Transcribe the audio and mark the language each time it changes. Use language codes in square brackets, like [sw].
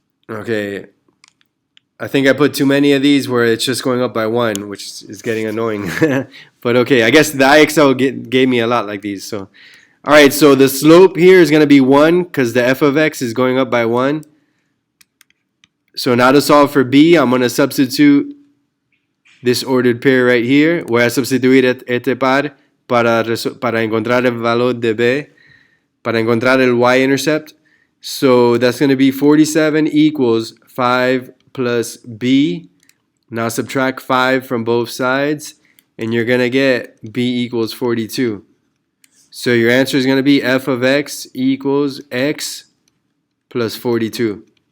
[en] Okay, I think I put too many of these where it's just going up by 1, which is getting annoying. But okay, I guess the IXL gave me a lot like these. So, all right, so the slope here is going to be 1 because the f of x is going up by 1. So now to solve for b, I'm going to substitute this ordered pair right here. [es] Voy a sustituir este par para encontrar el valor de b, para encontrar el Y-Intercept. [en] So that's going to be 47 equals 5 plus b. Now subtract 5 from both sides, and you're going to get b equals 42. So your answer is going to be f of x equals x plus 42.